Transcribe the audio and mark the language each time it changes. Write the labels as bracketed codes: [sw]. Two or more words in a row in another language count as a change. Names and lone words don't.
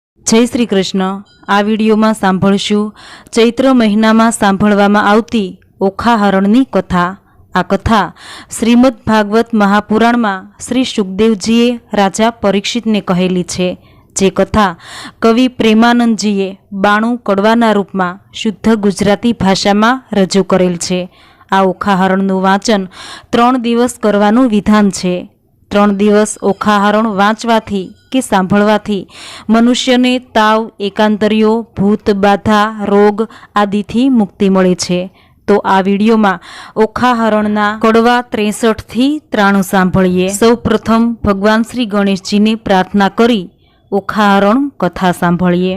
[gu] જય શ્રી કૃષ્ણ। આ વિડિયો મેં સાંભળશું ચૈત્ર મહીના મેં સાંભળવામાં આવતી ઓખા હરણની કથા। આ કથા શ્રીમદ ભાગવત મહાપુરાણ મેં શ્રી સુખદેવજીએ રાજા પરીક્ષિત ને કહેલી છે। જે કથા કવિ પ્રેમાનંદજીએ 92 કડવાના રૂપ મેં શુદ્ધ ગુજરાતી ભાષા મેં રજૂ કરેલ છે। આ ઓખા હરણનું વાચન 3 દિવસ કરવાનું વિધાન છે। 3 દિવસ ઓખા હરણ વાંચવાથી કે સાંભળવાથી મનુષ્યને તાવ, એકાંતરિયો, ભૂત બાધા, રોગ આદિથી મુક્તિ મળે છે। તો આ વિડિયો મેં ઓખા હરણના કડવા 63 થી 93 સાંભળીએ। સૌ પ્રથમ ભગવાન શ્રી ગણેશજી ને પ્રાર્થના કરી ઓખા હરણ કથા સાંભળીએ।